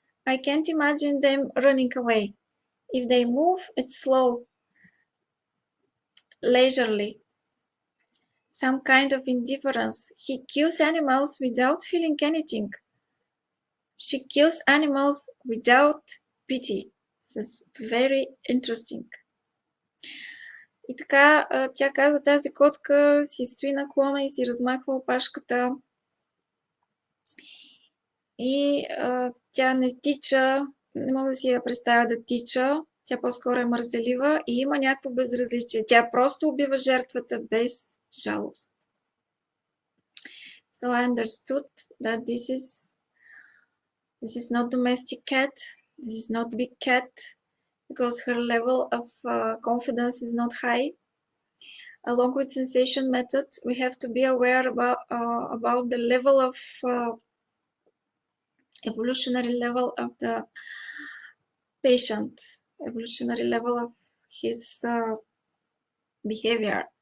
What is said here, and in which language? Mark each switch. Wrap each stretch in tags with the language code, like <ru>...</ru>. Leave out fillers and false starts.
<en>I can't imagine them running away. If they move, it's slow, leisurely, some kind of indifference. He kills animals without feeling anything. She kills animals without pity. This is very interesting.</en> <bg>И така, тя каза, тази котка си стои наклона и си размахва опашката. И тя не тича, не мога да си я представя да тича, тя по-скоро е мързелива и има някакво безразличие. Тя просто убива жертвата без жалост.</bg> <en>So I understood that this is not domestic cat, this is not big cat, because her level of confidence is not high. Along with sensation method, we have to be aware about the level of evolutionary level of the patient, evolutionary level of his behavior.</en>